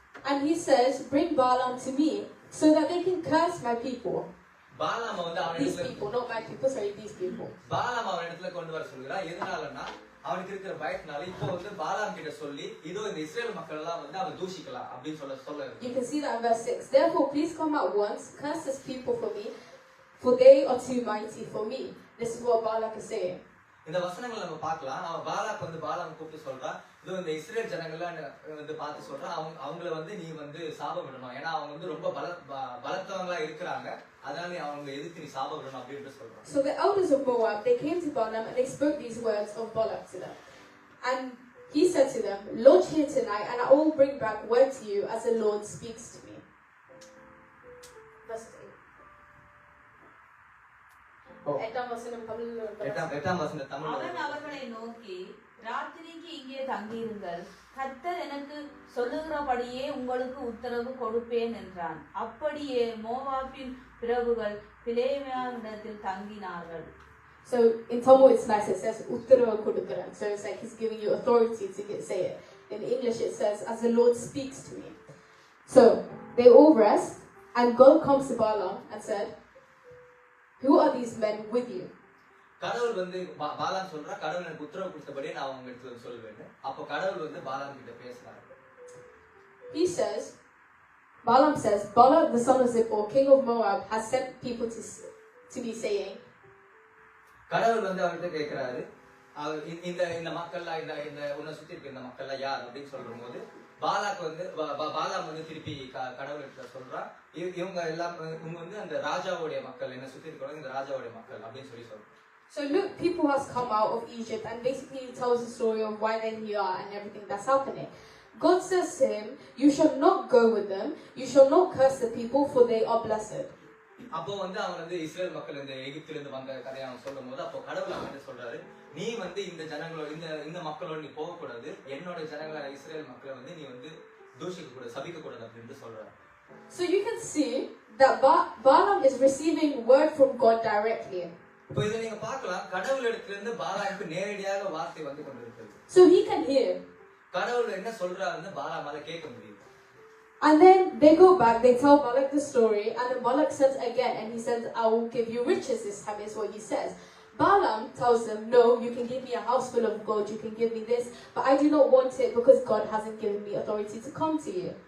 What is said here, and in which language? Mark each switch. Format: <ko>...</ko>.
<en>And he says, bring Balaam to me so that they can curse my people.</en> <ta>பாலாம் வந்து</ta> <en>These people, not my people, sorry, these people.</en> <ta>பாலாம் அவனிடத்துல கொண்டு வர சொல்கிறான். எதனாலன்னா அவனுக்கு இருக்கிற பயத்தினால இப்போ வந்து பாலாம் கிட்ட சொல்லி இதோ இந்த இஸ்ரேல் மக்கள் எல்லாம் வந்து அவன் தூஷிக்கலாம் அப்படின்னு சொல்ல.</ta> <en>You can see that in verse 6. Therefore, please come at once, curse this people for me, for they are too mighty for me. This is what Balak is saying.</en> <ta>இந்த வசனங்களை நம்ம பார்க்கலாம். அவன் பாலாக் வந்து பாலாம் கூப்பிட்டு சொல்றான், இதோ இந்த இஸ்ரேல் ஜனங்கள்லாம் வந்து பார்த்து சொல்றான், அவங்கள வந்து நீ வந்து சாபம் விடணும், ஏன்னா அவங்க வந்து ரொம்ப பலத்தவங்களா இருக்கிறாங்க, அதனால நீ அவங்க எதிர்த்து நீ சாபம் விடணும் அப்படின்னு சொல்றான்.</ta> <en>So the elders of Moab, they came to Balaam and they spoke these words of Balak to them. And he said to them, lodge here tonight and I will bring back word to you as the Lord speaks to me. Verse 8.</en> <ta>எட்டாம் வசனம் தமிழ்ல. அவன் அவர்களை நோக்கி, ராத்திரிக்கு இங்கே தங்கியிருங்கள், கர்த்தர் எனக்கு சொல்லுகிறபடியே உங்களுக்கு உத்தரவு கொடுப்பேன் என்றான். அப்படியே மோவாபின் பிரபுகள் பிலேயாமிடத்தில் தங்கினார்கள்.</ta> <en>So in Tamil it's nice, it says</en> <ta>uttara kodukkuran.</ta> <en>So it's like he's giving you authority to say it. In English it says, as the Lord speaks to me. So they all rest and God comes to Balaam and said, who are these men with you?</en> <ta>கடவுள் வந்து பாலாம் சொல்றா, கடவுள் எனக்கு உத்தரவு கொடுத்தபடியே நான் அவங்க இடத்துல சொல்வேன். அப்ப கடவுள் வந்து பாலாம் கிட்ட பேசுறாரு.</ta> <en>He says, Balaam says, Balak the son of Zippor, king of Moab, has sent people to be saying.</en> <ta>கடவுள் வந்து அவர்கிட்ட கேட்கிறாரு, இந்த மக்கள்லாம் இந்த உன்னை சுத்தி இருக்க இந்த மக்கள்லாம் யார் அப்படின்னு சொல்லும்போது பாலாக் வந்து பாலாம் வந்து திருப்பி கடவுள்கிட்ட சொல்றான், இவங்க எல்லாம் இவங்க வந்து அந்த ராஜாவுடைய மக்கள், என்ன சுத்தி இருக்கிறவங்க இந்த ராஜாவுடைய மக்கள் அப்படின்னு சொல்றான்.</ta> <en>So look, people has come out of Egypt and basically tells the story of why they're here and everything that's happening. God says to him, you shall not go with them, you shall not curse the people, for they are blessed.</en> <ta>அப்போ வந்து அவன் வந்து Israel மக்கள் இந்த எகிப்தில இருந்து வந்த கதையை அவன் சொல்லும் போது அப்போ கடவுள் அவன் சொல்றாரு, நீ வந்து இந்த ஜனங்களோட இந்த மக்களோட நீ போக கூடாது, என்னோட ஜனங்களான இஸ்ரேல் மக்களை வந்து நீ வந்து தூஷிக்க கூடாது, சபிக்க கூடாது அப்படின்னு சொல்றாரு.</ta> <en>So you can see that Balaam is receiving word from God directly.</en> <ta>இப்போ இதை நீங்க பார்க்கலாம், கடவுள் இடத்துல இருந்து பாலாமுக்கு நேரடியாக வார்த்தை வந்து கொண்டிருக்கிறது.</ta> <en>So he can hear.</en> <ta>கடவுள் என்ன சொல்றாருன்னு பாலாமால கேட்க முடியும்.</ta> <en>And then they go back, they tell Balak the story, and then Balak says again, and he says, I will give you riches this time, is what he says. Balaam tells them, no, you can give me a house full of gold, you can give me this, but I do not want it because God hasn't given me authority to come to you.</en>